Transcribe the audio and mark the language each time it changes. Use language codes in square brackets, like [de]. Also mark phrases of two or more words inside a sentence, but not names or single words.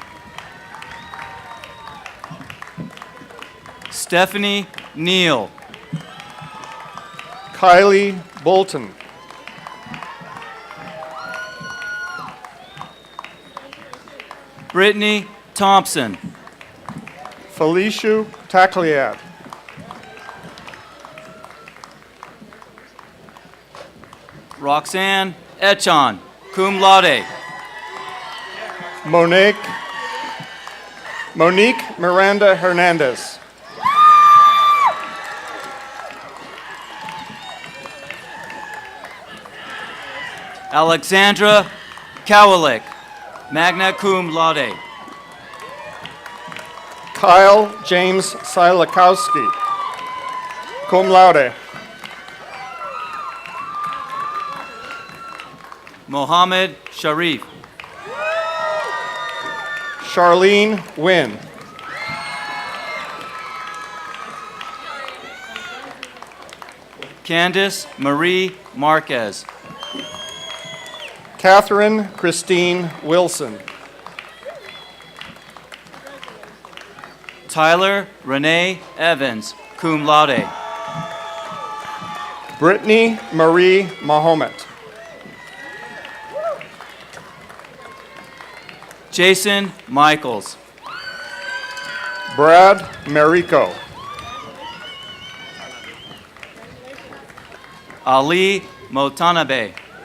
[en] Stephanie Neal. Kylie Bolton. Brittany Thompson. Felicia Takliad. Roxanne Echon, [la] cum laude. [en] Monique Miranda Hernandez. Alexandra Kowalik, [la] magna cum laude. [en] Kyle James Silikowski, [la] cum laude. [en] Mohammed Sharif. Charlene Wynn. Candice Marie Marquez. Catherine Christine Wilson. Tyler Renee Evans, [la] cum laude. [en] Brittany Marie Mahomet. Jason Michaels. Brad Marico. Ali Motanabe.